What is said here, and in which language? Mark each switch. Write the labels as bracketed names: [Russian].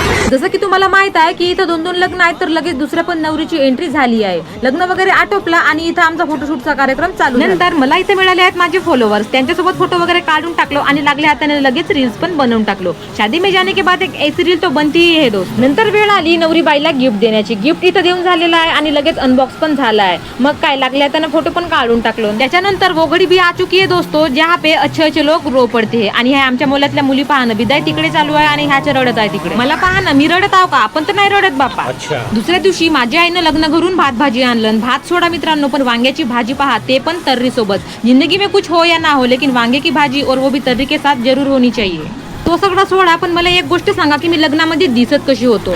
[Marathi] जसं की तुम्हाला माहित आहे की इथं दोन दोन लग्न आहेत तर लगेच दुसऱ्या पण नवरीची एंट्री झाली आहे. लग्न वगैरे आटोपला आणि इथं आमचा फोटोशूटचा कार्यक्रम चालू. नंतर मला इथे मिळाले आहेत माझे फॉलोअर्स. त्यांच्यासोबत फोटो वगैरे काढून टाकलो आणि लागल्या हाताने लगेच रील्स पण बनवून टाकलो. [Hindi] शादी में जाने के बाद एक ऐसी रील तो बनती ही है दोस्त. [Marathi] नंतर वेळ आली नवरी बाईला गिफ्ट देण्याची. गिफ्ट इथं देऊन झालेला आहे आणि लगेच अनबॉक्स पण झाला आहे. मग काय लागल्या हाताने फोटो पण काढून टाकलो. त्याच्यानंतर [Hindi] वो घडी भी आ चुकी है दोस्तों जहाँ पे अच्छे अच्छे लोग रो पडते हैं. [Marathi] आणि ह्या आमच्या मुलातल्या मुली पाहणं बिदाय तिकडे चालू आहे आणि ह्याच्या रडत आहे तिकडे. मला पाहणं मी रडत आहो का, आपण तर नाही रडत बापा. दुसऱ्या दिवशी माझ्या आईनं लग्न घरून भात भाजी आणलं. भात सोडा मित्रांनो, पण वांग्याची भाजी पहा, ते पण तर्री सोबत. [Hindi] जिंदगी में कुछ हो या ना हो लेकिन वांगे की भाजी और वो भी तर्री के साथ जरूर होनी चाहिए. [Marathi] तो सगळा सोडा, पण मला एक गोष्ट सांगा की मी लग्नामध्ये दिसत कशी होतो.